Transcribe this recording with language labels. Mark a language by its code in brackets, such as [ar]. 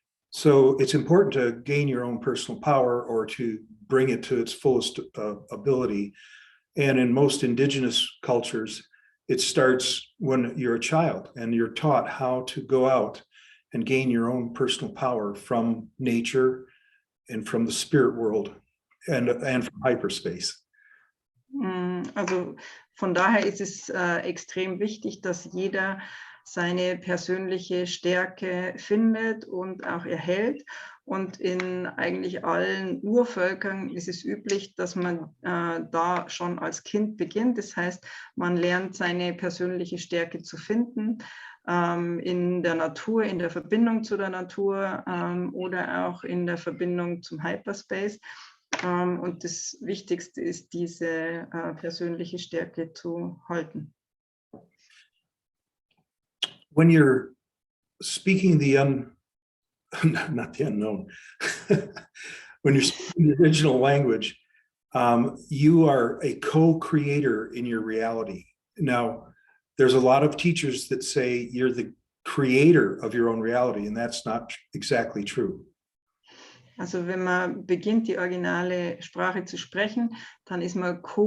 [en] So it's important to gain your own personal power or to bring it to its fullest ability. And in most indigenous cultures, it starts when you're a child and you're taught how to go out and gain your own personal power from nature and from the spirit world and from hyperspace. [de] Also von daher ist es extrem wichtig, dass jeder seine persönliche Stärke findet und auch erhält. Und in eigentlich allen Urvölkern ist es üblich, dass man da schon als Kind beginnt. Das heißt, man lernt seine persönliche Stärke zu finden in der Natur, in der Verbindung zu der Natur oder auch in der Verbindung zum Hyperspace. Und das Wichtigste ist, diese persönliche Stärke zu halten. [en] When you're speaking not the unknown, when you're speaking the original language, you are a co-creator in your reality. Now, there's a lot of teachers that say you're the creator of your own reality, and that's not exactly true. [de] Also wenn man beginnt, die originale Sprache zu sprechen, dann ist man